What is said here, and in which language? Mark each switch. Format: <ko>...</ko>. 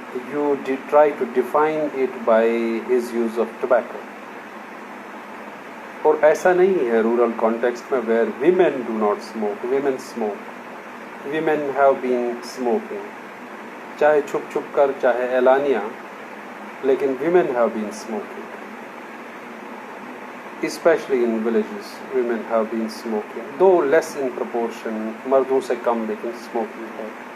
<en>You try to define it by his use of tobacco.</en> <ur>اور ایسا نہیں ہے رورل کانٹیکسٹ میں</ur> <en>where women do not smoke, women smoke. Women have been smoking.</en> <ur>چاہے چھپ چھپ کر چاہے اعلانیہ لیکن</ur> <en>women have been smoking. Especially in villages, women have been smoking. Though less in proportion,</en> <ur>مردوں سے کم لیکن</ur> <en>smoking ہے.</en>